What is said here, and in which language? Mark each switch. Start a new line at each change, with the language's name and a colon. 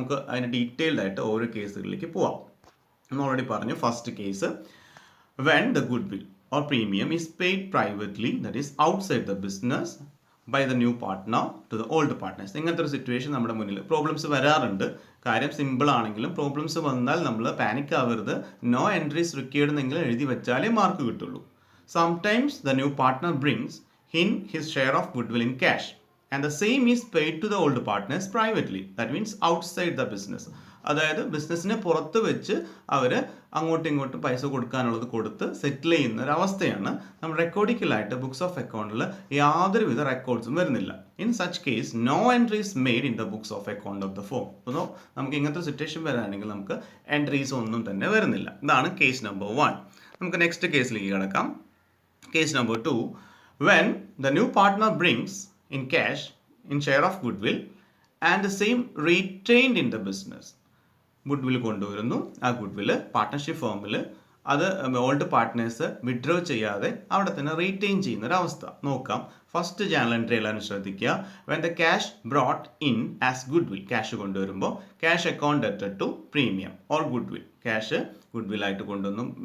Malayalam: നമുക്ക് അതിന് ഡീറ്റെയിൽഡ് ആയിട്ട് ഓരോ കേസുകളിലേക്ക് പോവാം. നമ്മൾ ഓൾറെഡി പറഞ്ഞു,
English: First case, when the goodwill or premium is paid privately, that is outside the business by the new partner to the old partners.
Malayalam: ഇങ്ങനത്തെ ഒരു സിറ്റുവേഷൻ നമ്മുടെ മുന്നിൽ പ്രോബ്ലംസ് വരാറുണ്ട്. കാര്യം സിമ്പിൾ ആണെങ്കിലും പ്രോബ്ലംസ് വന്നാൽ നമ്മൾ പാനിക് ആവരുത്. നോ എൻട്രീസ് റിക്വയർഡ് എന്നെങ്കിലും എഴുതി വെച്ചാലേ മാർക്ക് കിട്ടുള്ളൂ.
English: Sometimes the new partner brings in his share of goodwill in cash and the same is paid to the old partners privately, that means outside the business.
Malayalam: അതായത് ബിസിനസ്സിനെ പുറത്ത് വെച്ച് അവർ അങ്ങോട്ടും ഇങ്ങോട്ടും പൈസ കൊടുക്കാനുള്ളത് കൊടുത്ത് സെറ്റിൽ ചെയ്യുന്ന ഒരു അവസ്ഥയാണ്. നമ്മൾ റെക്കോർഡിക്കലായിട്ട് ബുക്സ് ഓഫ് അക്കൗണ്ടിൽ യാതൊരുവിധ റെക്കോർഡ്സും വരുന്നില്ല.
English: In such case no entries made in the books of account of the firm.
Malayalam: അപ്പോൾ നമുക്ക് ഇങ്ങനത്തെ സിറ്റുവേഷൻ വരാണെങ്കിൽ നമുക്ക് എൻട്രീസ് ഒന്നും തന്നെ വരുന്നില്ല. ഇതാണ് കേസ് നമ്പർ 1. നമുക്ക് നെക്സ്റ്റ് കേസിലേക്ക് കിടക്കാം.
English: case number 2, when the new partner brings in cash in share of goodwill and the same retained in the business,
Malayalam: goodwill കൊണ്ടുവരുന്നു. ആ ഗുഡ്വിൽ പാർട്ട്ണർഷിപ്പ് ഫോമിൽ അത് ഓൾഡ് പാർട്ട്നേഴ്സ് വിഡ്രോ ചെയ്യാതെ അവിടെ തന്നെ റീറ്റെയിൻ ചെയ്യുന്ന ഒരു അവസ്ഥ നോക്കാം. ഫസ്റ്റ് ജേണൽ എൻട്രി എല്ലാവരും ശ്രദ്ധിക്കുക.
English: when the cash brought in as goodwill,
Malayalam: cash കൊണ്ടുവരുമ്പോൾ
English: cash account ഡെറ്റഡ് to premium or goodwill,
Malayalam: cash ഗുഡ്വില്ലായിട്ട് കൊണ്ടുവന്നു.